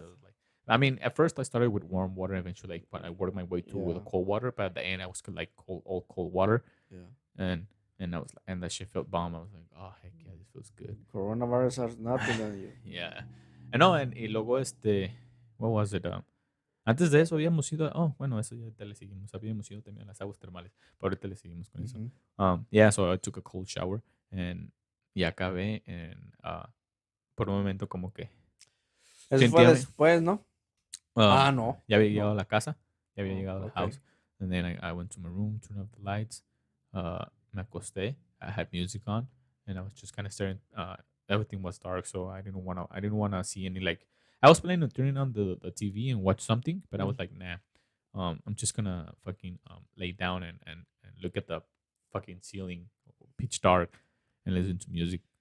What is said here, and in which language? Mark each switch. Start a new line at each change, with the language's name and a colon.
English: was like, I mean, at first I started with warm water. Eventually, I worked my way to with Yeah. cold water. But at the end, I was like all cold water, Yeah. and and that shit felt bomb. I was like, oh heck yeah, this feels good. Coronavirus has nothing on you. Yeah, and no, y luego what was it?
Spanish: Antes de eso habíamos ido, bueno, eso ya te le seguimos. Habíamos ido también a las aguas termales, pero ahorita le seguimos con eso. Mhm.
English: Yeah, so I took a cold shower and
Spanish: y acabé en por un momento como que Eso fue sentía después, ¿no? No. ya había No. llegado a la casa, ya había
English: Oh,
Spanish: llegado a la
English: okay. house, and then I went to my room, turned off the lights,
Spanish: me acosté,
English: I had music on, and I was just kind of staring. Everything was dark, so I didn't wanna see any like. I was planning on turning on the TV and watch something, but I was like, nah. I'm just gonna fucking lay down and look at the fucking ceiling, pitch dark, and listen to music.